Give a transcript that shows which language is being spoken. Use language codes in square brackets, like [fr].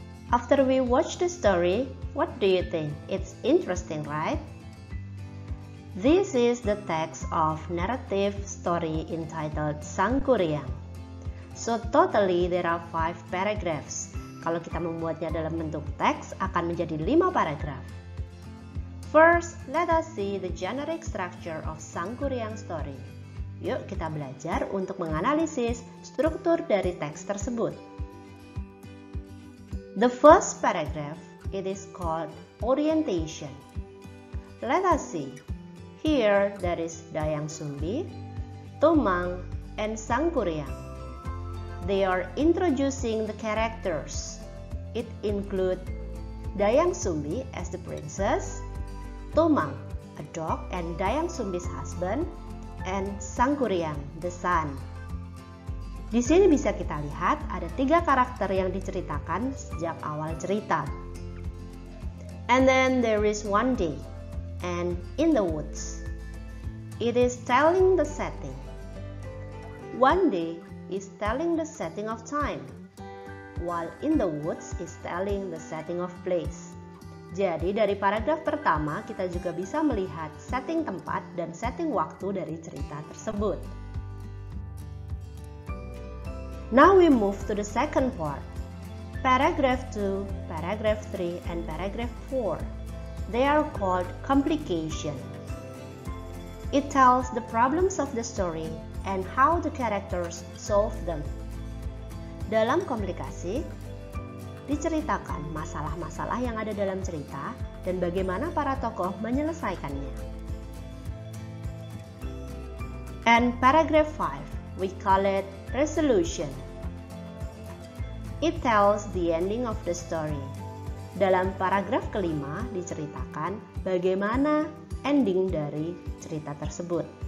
[en] After we watch the story, what do you think? It's interesting, right? This is the text of narrative story entitled Sangkuriang. So totally there are 5 paragraphs. [id] Kalau kita membuatnya dalam bentuk teks akan menjadi 5 paragraf. [en] First, let us see the generic structure of Sangkuriang story. [id] Yuk kita belajar untuk menganalisis struktur dari teks tersebut. [en] The first paragraph, it is called orientation. Let us see. Here there is Dayang Sumbi, Tumang, and Sangkuriang. They are introducing the characters. It includes Dayang Sumbi as the princess, Tumang, a dog and Dayang Sumbi's husband, and Sangkuriang, the son. [id] Di sini bisa kita lihat ada 3 karakter yang diceritakan sejak awal cerita. [en] And then there is one day, and in the woods. It is telling the setting. One day is telling the setting of time, while in the woods is telling the setting of place. [id] Jadi dari paragraf pertama kita juga bisa melihat setting tempat dan setting waktu dari cerita tersebut. [en] Now we move to the second part. Paragraph 2, paragraph 3, and paragraph 4. They are called complication. It tells the problems of the story and how the characters solve them. [id] Dalam komplikasi, diceritakan masalah-masalah yang ada dalam cerita dan bagaimana para tokoh menyelesaikannya. [en] And paragraph 5, we call it resolution. It tells the ending of the story. [id] Dalam paragraf kelima diceritakan bagaimana ending dari cerita tersebut.